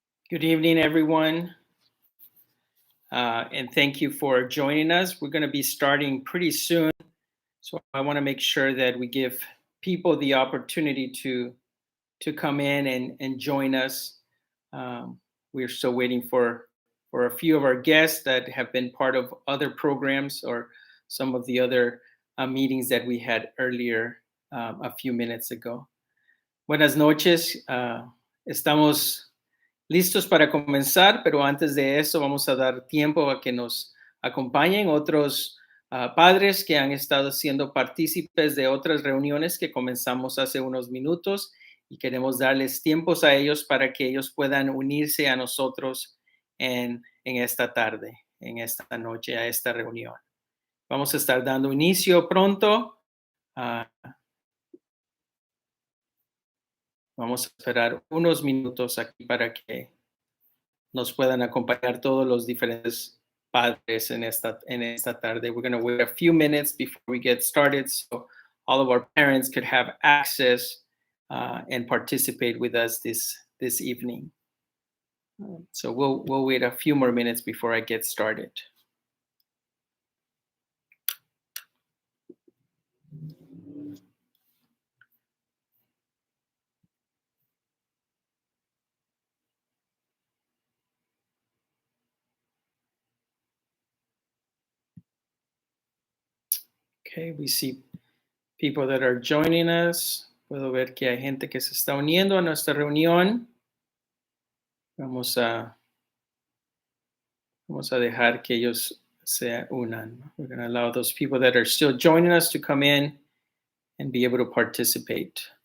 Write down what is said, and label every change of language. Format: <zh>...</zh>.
<en>Good evening, everyone, and thank you for joining us. We're going to be starting pretty soon, so I want to make sure that we give people the opportunity to come in and join us. We're still waiting for a few of our guests that have been part of other programs or some of the other meetings that we had earlier a few minutes ago.</en> <es>Buenas noches. Estamos listos para comenzar, pero antes de eso vamos a dar tiempo a que nos acompañen otros padres que han estado siendo partícipes de otras reuniones que comenzamos hace unos minutos y queremos darles tiempos a ellos para que ellos puedan unirse a nosotros en esta tarde, en esta noche, a esta reunión. Vamos a estar dando inicio pronto. Vamos a esperar unos minutos aquí para que nos puedan acompañar todos los diferentes padres en esta tarde.</es> <en>We're going to wait a few minutes before we get started so all of our parents could have access and participate with us this evening. So we'll wait a few more minutes before I get started. Okay, we see people that are joining us.</en> <es>Puedo ver que hay gente que se está uniendo a nuestra reunión. Vamos a dejar que ellos se unan.</es> <en>We're going to allow those people that are still joining us to come in and be able to participate.</en>